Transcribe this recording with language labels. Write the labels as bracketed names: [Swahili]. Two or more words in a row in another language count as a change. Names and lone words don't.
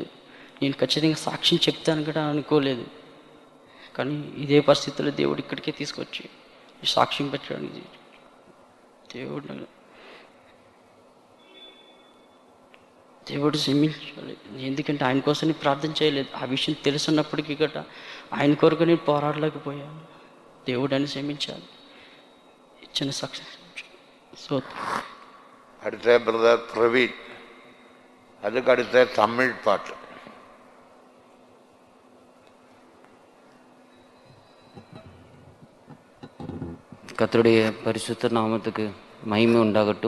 [Telugu] నేను ఖచ్చితంగా సాక్ష్యం చెప్తాను కూడా అనుకోలేదు. కానీ ఇదే పరిస్థితుల్లో దేవుడు ఇక్కడికే తీసుకొచ్చి సాక్ష్యం పెట్టడానికి దేవుడు క్షమించాలి. ఎందుకంటే ఆయన కోసం నేను ప్రార్థన చేయలేదు. ఆ విషయం తెలుసున్నప్పటికీ గట్రా ఆయన కొరకు నేను పోరాడలేకపోయాను. దేవుడు అని క్షమించాలి. ఇచ్చిన సాక్ష్యం. [Tamil] அடுத்த பிரதர் பிரவீன், அதுக்கு அடுத்த தமிழ் பாட்டு. கர்த்தருடைய பரிசுத்த நாமத்துக்கு மகிமை உண்டாகட்டும்.